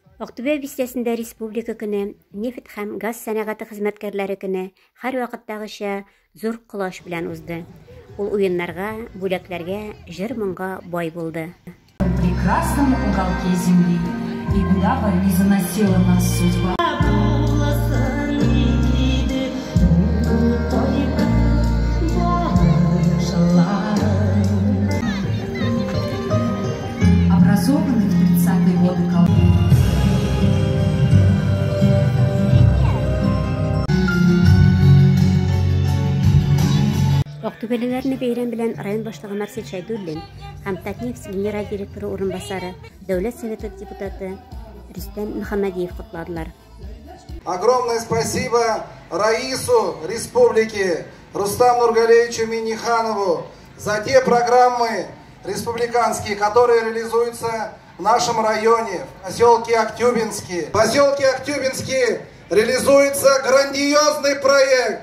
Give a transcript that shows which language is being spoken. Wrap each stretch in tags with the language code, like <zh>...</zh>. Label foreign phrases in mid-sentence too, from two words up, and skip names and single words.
<tt>Ақтөбе бистәсендә республика көне, нефт һәм газ сәнәгате хезмәткәрләре көне һәр вакыттагыча зур колаш белән узды. Ул уеннарга, бүләкләргә, җыр-моңга бай булды.</tt> <ru>В прекрасном уголке земли, и куда бы ни заносила нас судьба. Образованный в 30-е годы колхоз.</ru> <tt>Ақтөбелеләрне бәйрәм белән район башлыгы Марсель Шайдуллин һәм Татнефть генераль директоры урынбасары, Дәүләт Советы депутаты Рөстәм Мөхәммәдиев кутладылар.</tt> <ru>Огромное спасибо Раису Республики Рустаму Нургалевичу Минниханову за те программы республиканские, которые реализуются в нашем районе, в поселке Актюбинский. В поселке Актюбинский реализуется грандиозный проект.</ru>